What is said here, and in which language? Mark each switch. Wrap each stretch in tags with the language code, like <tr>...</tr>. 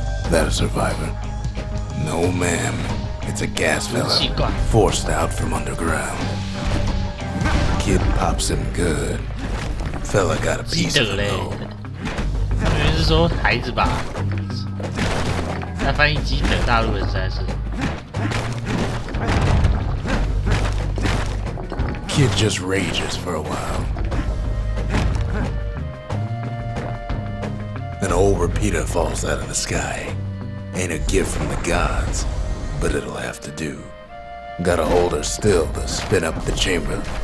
<en>That a survivor? No, ma'am. It's a gas fella, forced out from underground. Kid pops him good. Fella got a piece of the load.</en> <zh>他明明是说孩子吧？他翻译机的大陆人实在是。</zh> <en>Kid just rages for a while. An old repeater falls out of the sky. Ain't a gift from the gods, but it'll have to do. Gotta hold her still to spin up the chamber.</en>